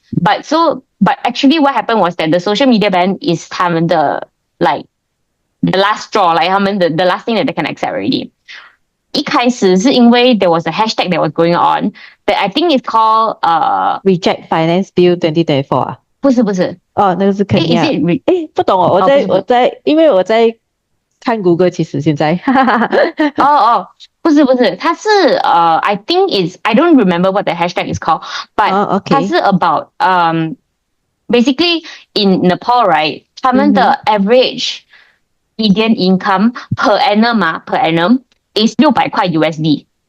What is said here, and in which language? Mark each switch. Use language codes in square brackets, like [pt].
[en] But actually what happened was that the social media ban is [zh] 他们的 [en] like the last straw, like [zh] 他们的 [en] the last thing that they can accept already. [zh] 一开始是因为 [en] there was a hashtag that was going on that I think is called Reject Finance Bill 2024啊？ [zh] 不是那个是肯尼亚。不懂哦，因为我在看 Google 其实现在不是它是 [en] I think is I don't remember what the hashtag is called, but [zh] 它是 [en] about basically in Nepal, right? [zh] 他们的 [en] average median income per annum is 600 [zh] 块 [en] USD.